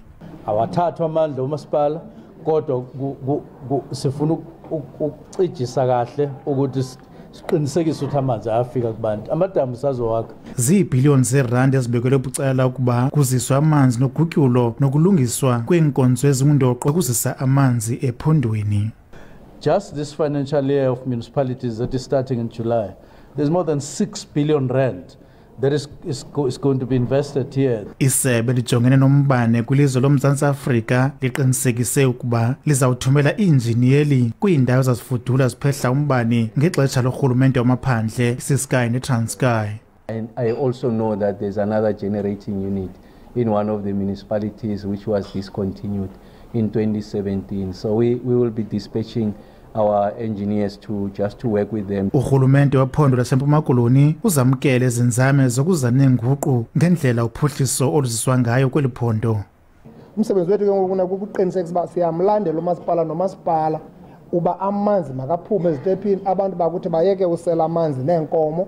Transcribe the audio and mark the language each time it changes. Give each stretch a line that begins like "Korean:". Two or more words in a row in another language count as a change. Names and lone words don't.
Zulu: Awathathwa amandla umasipala kodwa sifuna ukucijisa kahle ukuthi siqinisekise ukuthi amanzi ayafika kubantu amadamu sazowakha
Xhosa: ziibhiliyoni zeerandi ezibekelwe bucala ukuba kuziswe amanzi nogutyulo nokulungiswa kweenkonzo ezingundoqo kuzisa amanzi ephondweni.
English: Just this financial year of municipalities that is starting in July, there's more than 6 billion rand that is going to be invested here.
Xhosa: Isebe lijongene nombane kwilizwe loMzantsi Afrika liqinisekise ukuba lizawuthumela iinjiniyeli kwiindawo zazifudula ziphehla umbane ngexesha lorhulumente wamaphandle iSky neTranskei.
English: And I also know that there's another generating unit in one of the municipalities which was discontinued in 2017. So we will be dispatching our engineers to work with them.
Xhosa: Urhulumente wephondo laseMpuma Koloni uzamkele izinzame zokuza nenguqu ngendlela uphuhliso oluziswa ngayo kweli phondo. Umsebenzi wethu ke ngokuna kukuqinisekisa uba siyamlandela umasipala nomasipala uba amanzi makaphume ezitephini abantu bakuthi bayeke usela amanzi neenkomo.